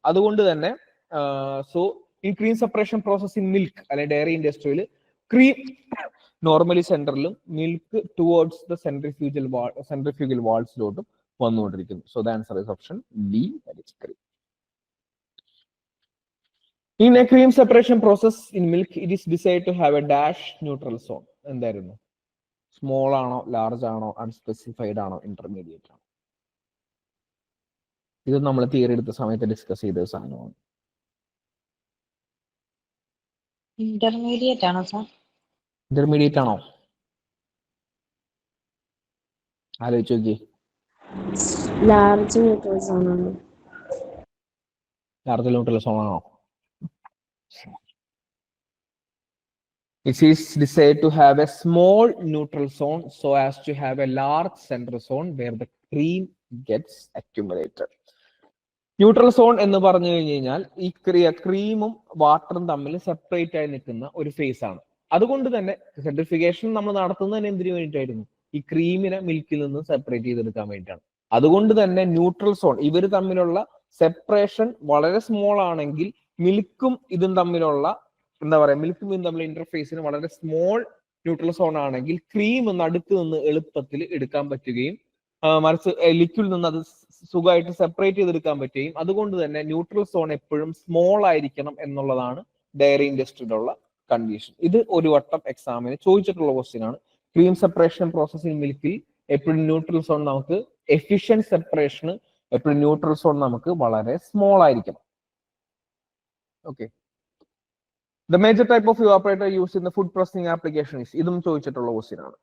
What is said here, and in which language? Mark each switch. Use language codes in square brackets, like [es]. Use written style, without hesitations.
[ml] അതുകൊണ്ട് തന്നെ സോ ഈ cream separation process in milk അല്ലെ ഡയറി ഇൻഡസ്ട്രിയിൽ cream normally സെന്ററിലും milk towards the centrifugal വാൾസിലോട്ടും വന്നുകൊണ്ടിരിക്കുന്നു. [en] So the answer is option B, that is cream. In a cream separation process in milk, it is decided to have a dash neutral zone. [ml] എന്തായിരുന്നു? Small ആണോ, large ആണോ, unspecified ആണോ, intermediate ആണോ? ഇത് നമ്മൾ theory എടുത്ത സമയത്ത് ഡിസ്കസ് ചെയ്ത സാധനമാണ്. Intermediate ആണോ സാർ? ഇന്റർമീഡിയറ്റ് ആണോ? ആലോചിച്ച് നോക്കി. ലാർജ് ന്യൂട്രൽ സോൺ ആണ്. ലാർജ് ന്യൂട്രൽ സോൺ ആണോ? [en] It is decided to have a small neutral zone so as to have a large central zone where the cream gets accumulated. [ml] Neutral zone എന്ന് പറഞ്ഞു കഴിഞ്ഞാൽ ഈ ക്രീമും വാട്ടറും തമ്മിൽ സെപ്പറേറ്റ് ആയി നിൽക്കുന്ന ഒരു ഫേസ് ആണ്. അതുകൊണ്ട് തന്നെ സെൻട്രിഫിക്കേഷൻ നമ്മൾ നടത്തുന്നതിന് എന്തിനു വേണ്ടിയിട്ടായിരുന്നു? ഈ ക്രീമിനെ മിൽക്കിൽ നിന്ന് സെപ്പറേറ്റ് ചെയ്തെടുക്കാൻ വേണ്ടിയിട്ടാണ്. അതുകൊണ്ട് തന്നെ ന്യൂട്രൽ സോൺ ഇവർ തമ്മിലുള്ള സെപ്പറേഷൻ വളരെ സ്മോൾ ആണെങ്കിൽ മിൽക്കും ഇതും തമ്മിലുള്ള മിൽക്കും ഇതും തമ്മിലുള്ള ഇന്റർഫേസിന് വളരെ സ്മോൾ ന്യൂട്രൽ സോൺ ആണെങ്കിൽ ക്രീം നടുക്ക് നിന്ന് എളുപ്പത്തിൽ എടുക്കാൻ പറ്റുകയും മറിച്ച് ലിക്വിഡിൽ നിന്ന് അത് സുഖമായിട്ട് സെപ്പറേറ്റ് ചെയ്തെടുക്കാൻ പറ്റുകയും, അതുകൊണ്ട് തന്നെ ന്യൂട്രൽ സോൺ എപ്പോഴും സ്മോൾ ആയിരിക്കണം എന്നുള്ളതാണ് ഡയറി ഇൻഡസ്ട്രിയിലുള്ള കണ്ടീഷൻ. ഇത് ഒരു വട്ടം എക്സാമിന് ചോദിച്ചിട്ടുള്ള ക്വസ്റ്റ്യൻ ആണ്. ക്രീം സെപ്പറേഷൻ പ്രോസസ് ഇൻ മിൽക്കിൽ എപ്പോഴും ന്യൂട്രൽ സോൺ നമുക്ക് എഫിഷ്യന്റ് സെപ്പറേഷന് എപ്പോഴും ന്യൂട്രൽ സോൺ നമുക്ക് വളരെ സ്മോൾ ആയിരിക്കണം. Okay. [en] The major type of evaporator used in the food processing application is, [ml] ഇതും ചോദിച്ചിട്ടുള്ള ക്വസ്റ്റ്യൻ ആണ്.